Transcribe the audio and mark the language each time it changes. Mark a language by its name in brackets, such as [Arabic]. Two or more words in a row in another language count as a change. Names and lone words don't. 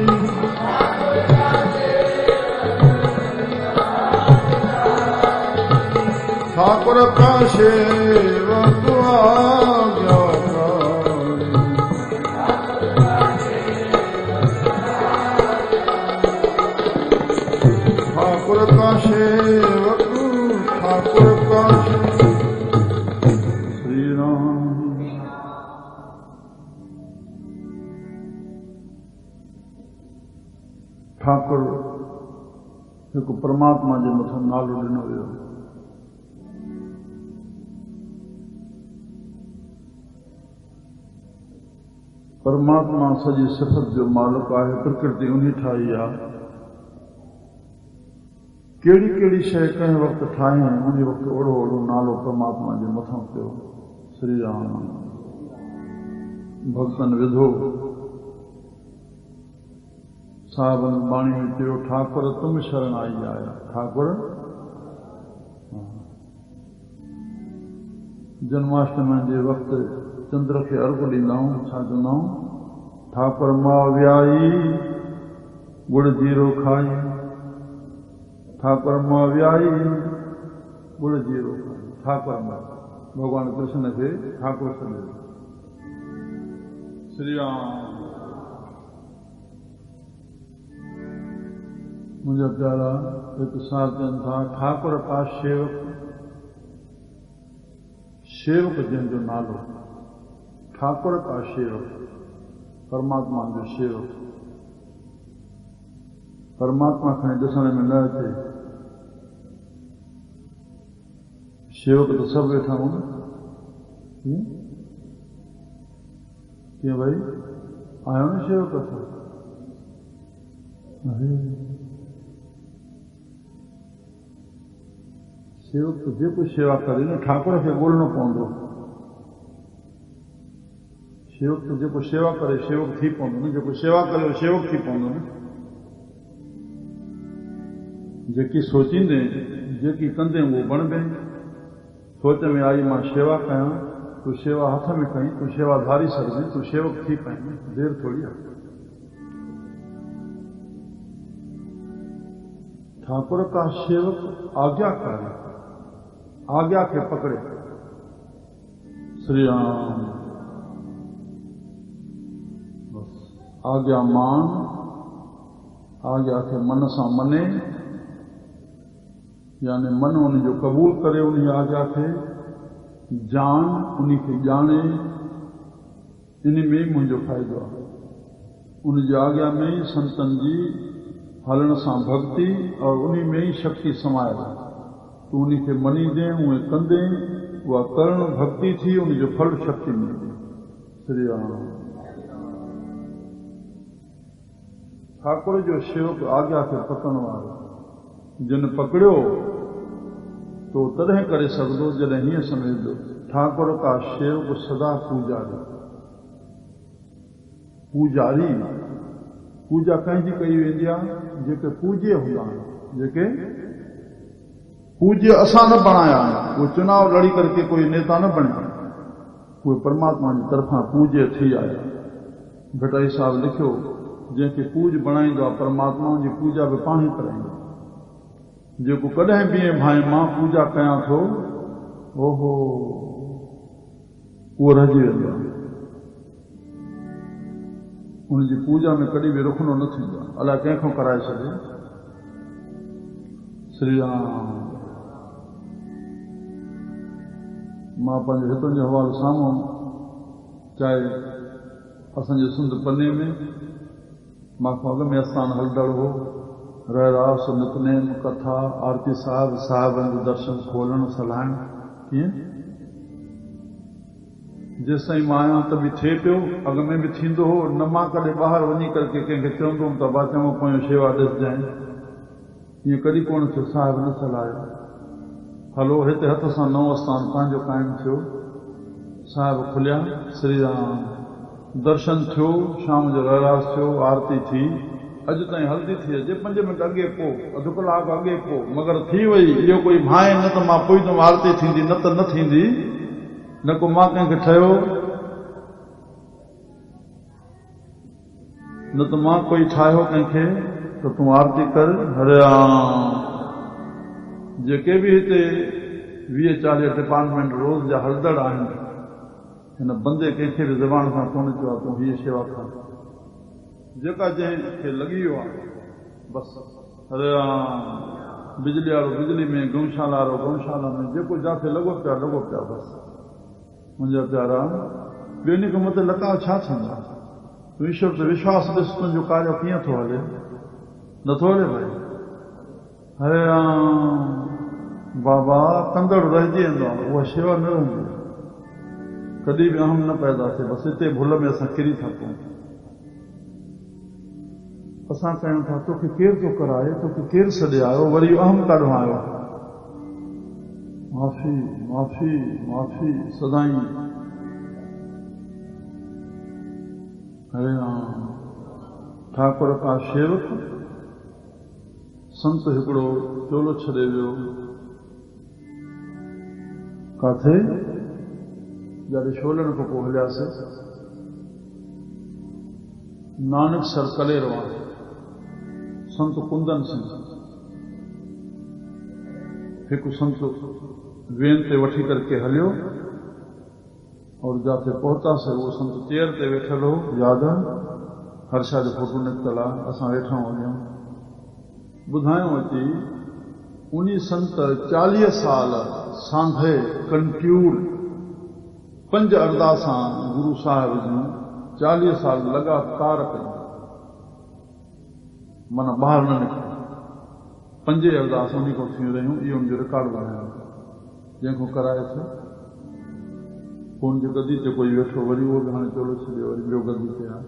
[Hindi] ठाकुर का सेवक आज्ञाकारी, ठाकुर का सेवक, ठाकुर का श्री राम। [Sindhi] ठाकुर हिकु परमात्मा जे मथां नालो ॾिनो वियो। परमात्मा सॼी सिफ़त जो मालिक आहे, प्रकृति उन्हीं ठाही आहे। कहिड़ी कहिड़ी शइ कंहिं वक़्तु ठाही, उन वक़्तु ओड़ो ओड़ो नालो परमात्मा जे मथां पियो। श्री राम भक्तन विधो, साहिबनि बाणी में चयो, [Hindi] ठाकुर तुम शरण आई आया। [Sindhi] ठाकुर जन्माष्टमी जे वक़्तु चंद्र खे अर्घ ॾींदा आहियूं, छा चवंदा आहियूं? ठाकुर मां वियाई गुड़ जीरो खाई, ठाकुर मां वियाई गुड़ जीरो खाई। ठाकुर मां भगवान कृष्ण खे ठाकुर सॾियो। श्री राम। मुंहिंजा प्यारा हिकु साथ चवनि था, [Hindi] ठाकुर का सेवक, [Sindhi] सेवक जंहिंजो नालो [Hindi] ठाकुर का सेवक, [Sindhi] परमात्मा जो सेवक। परमात्मा खणी ॾिसण में न अचे, सेवक तो सब वेठा हूं। कीअं भाई आयो न सेवक अथव? सेवक तो जेको सेवा करे न, ठाकुर खे ॻोल्हणो पवंदो। सेवक तो जेको सेवा करे सेवक थी पवंदो न, जेको सेवा करे सेवक थी पवंदो न। जेकी सोचींदे, जेकी कंदे उहो बणबे। सोच में आई मां सेवा कयां, तूं सेवा हथ में कहीं, तूं सेवा धारी सघीं, तूं सेवक थी पाईं, देर थोड़ी आहे। [Hindi] ठाकुर का सेवक आज्ञाकारी, [Sindhi] आज्ञा के पकड़े। श्री राम। आज्ञा मान, आज्ञा के मन सां मने, यानी मन उन जो कबूल करे, उन आज्ञा खे जान, उन खे ॼाणे। इन में ई मुंहिंजो फ़ाइदो आहे। उन जी आज्ञा में ई संतन जी हलण सां भक्ति, और उन में ई शक्ति समायल आहे। तूं उन खे मञींदे, उहे कंदे, उहा करण भक्ति थी, उन जो फल शक्ति मिलंदी। श्री राम। ठाकुर जो सेवक आज्ञा खे पकड़ण वारो, जिन पकड़ियो तो तॾहिं करे सघंदो जॾहिं हीअं सम्झंदो, [Hindi] ठाकुर का सेवक सदा पूजारी। [Sindhi] पूजारी, पूजा कंहिंजी कई वेंदी आहे? जेके पूज्य हूंदा आहिनि, जेके पूज्य असां न बणाया आहिनि। उहे चुनाव लड़ी करके कोई नेता न बणिया, उहे परमात्मा जी तरफ़ां पूज्य थी आया। भटाई साहिब लिखियो, जंहिंखे पूज बणाईंदो आहे परमात्मा, जी पूजा बि पाण ई कराईंदो। जेको कॾहिं बि भाई मां पूजा कयां थो, ओहो उहो रहिजी वेंदो आहे। उनजी पूजा में कॾहिं बि रुखनो न थींदो आहे, अलाए कंहिंखां कराए छॾे। श्री राम। मां पंहिंजे हितनि जो हवालो साम्हूं, चाहे असांजे सिंध पने में मां खां अॻ में आस्थान हलंदड़ हो, रहरास नितनेम कथा आरती साहिब दर्शन खोलण सलाहण कीअं जेसिताईं मां आहियां त बि थिए पियो, अॻ में बि थींदो हो। न मां कॾहिं ॿाहिरि वञी करके कंहिंखे चवंदो हुउमि त बा चङो पोयों शेवा ॾिसजांइ, ईअं कॾहिं कोन थियो। साहिब न सलाहियो, हलो हिते हथ सां नओं आस्थान पंहिंजो क़ाइमु थियो। साहिब खुलिया, श्री राम दर्शन थियो, शाम जो रहरास थियो, आरती थी। अॼु ताईं हलंदी थी अचे, 5 मिंट अॻे पोइ, अधु कलाक अॻे पोइ, मगर थी वई। इहो कोई भाए न त मां पुॼंदुमि आरती थींदी, न त न थींदी। न को मां कंहिंखे ठहियो, न त मां कोई ठाहियो कंहिंखे त तूं आरती कर। हरे राम। जेके बि हिते 20-40 डिपार्टमेंट रोज़ जा हलंदड़ आहिनि, हिन बंदे कंहिंखे बि ज़बान सां कोन चयो आहे तूं हीअ शेवा कर। जेका जंहिंखे लॻी वियो आहे बसि। हरे राम। बिजली वारो बिजली में, गौशाला वारो गौशाला में, जेको जिथे लॻो पिया बसि। मुंहिंजा प्यारा, ॿियनि खां मथे लकाव छा थींदा? तूं ईश्वर ते विश्वास ॾिस, तुंहिंजो कार्य कीअं थो हले, नथो हले भाई। हरे राम। बाबा कंदड़ रहिजी वेंदो आहे, उहा शेवा न रहंदी। कॾहिं बि अहम न पैदा थिए, बसि हिते भुल में असां किरी था पऊं। असां कयूं था तोखे केरु थो कराए, तोखे केरु छॾे आयो, वरी अहम काॾो आयो। माफ़ी माफ़ी माफ़ी सदाई। हरे राम। [Hindi] ठाकुर का शेवक [Sindhi] संत हिकिड़ो चोलो छॾे वियो काथे, जॾहिं छोलण खां पोइ हलियासीं। नानक सर कलेर वारो संत कुंदन सिंह हिकु संत वेन ते वठी करके हलियो और जाते पहुतासीं। वो संत चेयर ते वेठल हो, याद हर्षा जो फोटो निकतल आहे। असां वेठा वञूं, ॿुधायूं अची उन्हीं संत 40 साल सांधे कंटिन्यूड 5 अरदासां गुरु साहिब जूं 40 साल लगातार कयूं, माना ॿाहिरि न निकितो। 5 अरदास उन खां थी रहियूं। इहो उनजो रिकॉर्ड बनायो, जंहिंखां कराए थियो। पोइ उनजी गदी ते कोई वेठो, वरी उहो बि हाणे चोलो छॾियो, वरी ॿियो गदी ते आहे।